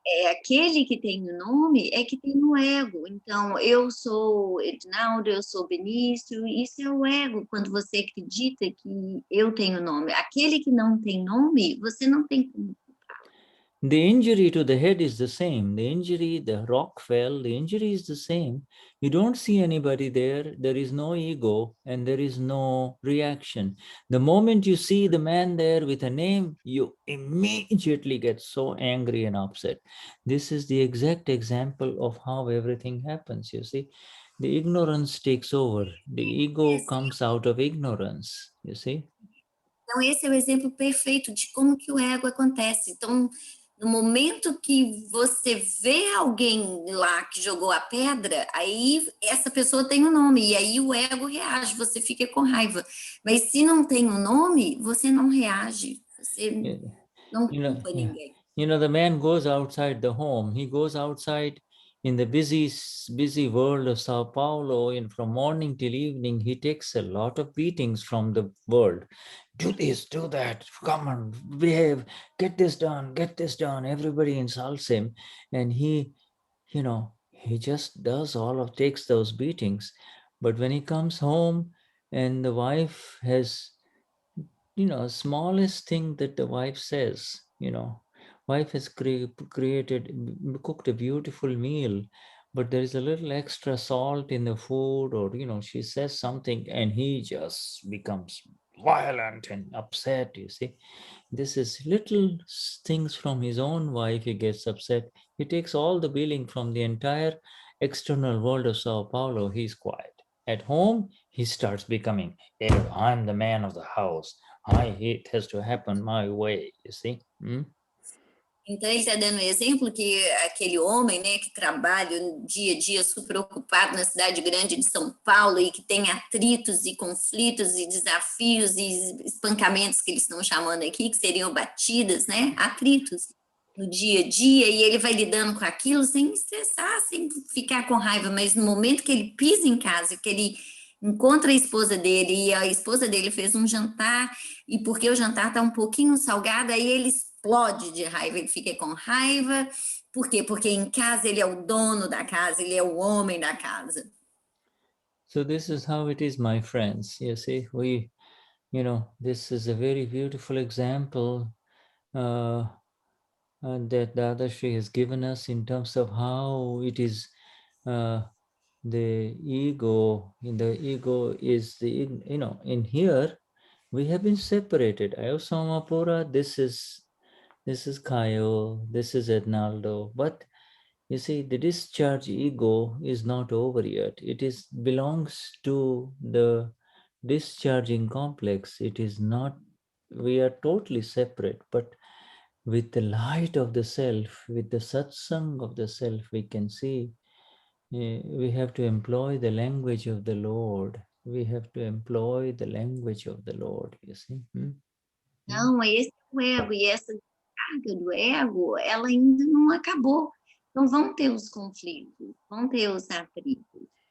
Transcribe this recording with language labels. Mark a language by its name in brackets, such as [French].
[Portuguese] aquele que tem o nome é que tem o ego. Então, eu sou Edinaldo, eu sou Benício, isso é o ego, quando você acredita que eu tenho nome. Aquele que não tem nome, você não tem como. [English] The injury to the head is the same. The injury, the rock fell, the injury is the same. You don't see anybody there. There is no ego and there is no reaction. The moment you see the man there with a name, you immediately get so angry and upset. This is the exact example of how everything happens, you see. The ignorance takes over. The ego comes out of ignorance, you see. [Portuguese] Então, esse é o exemplo perfeito de como que o ego acontece. Então, no momento que você vê alguém lá que jogou a pedra, aí essa pessoa tem um nome, e aí o ego reage, você fica com raiva. Mas se não tem um nome, você não reage, você não culpa ninguém. [English] The man goes outside the home, he goes outside in the busy world of Sao Paulo, and from morning till evening, he takes a lot of beatings from the world. Do this, do that, come on, behave, get this done, everybody insults him. And he just takes those beatings. But when he comes home and the wife has, smallest thing that the wife says, wife has cooked a beautiful meal, but there is a little extra salt in the food, or, she says something and he just becomes violent and upset, you see. This is little things from his own wife, he gets upset. He takes all the billing from the entire external world of Sao Paulo, he's quiet. At home, he starts becoming, hey, I'm the man of the house. It has to happen my way, you see. [Portuguese] Então, ele está dando um exemplo que aquele homem, né, que trabalha no dia a dia super ocupado na cidade grande de São Paulo e que tem atritos e conflitos e desafios e espancamentos que eles estão chamando aqui, que seriam batidas, né, atritos no dia a dia, e ele vai lidando com aquilo sem estressar, sem ficar com raiva, mas no momento que ele pisa em casa, que ele encontra a esposa dele, e a esposa dele fez um jantar, e porque o jantar está um pouquinho salgado, aí ele explode de raiva, ele fica com raiva. Por quê? Porque em casa ele é o dono da casa, ele é o homem da casa. [English] So this is how it is, my friends. You see, this is a very beautiful example that Dadashri has given us in terms of how it is the ego. The ego is in here we have been separated. Ayosamapura, this is Kayo, this is Ednaldo. But you see, the discharge ego is not over yet. It belongs to the discharging complex. It is not, we are totally separate, but with the light of the self, with the satsang of the self, we can see we have to employ the language of the Lord. We have to employ the language of the Lord, you see. [Portuguese] Não, esse é o ego, e essa carga do ego, ela ainda não acabou. Então vão ter os conflitos, vão ter os atritos.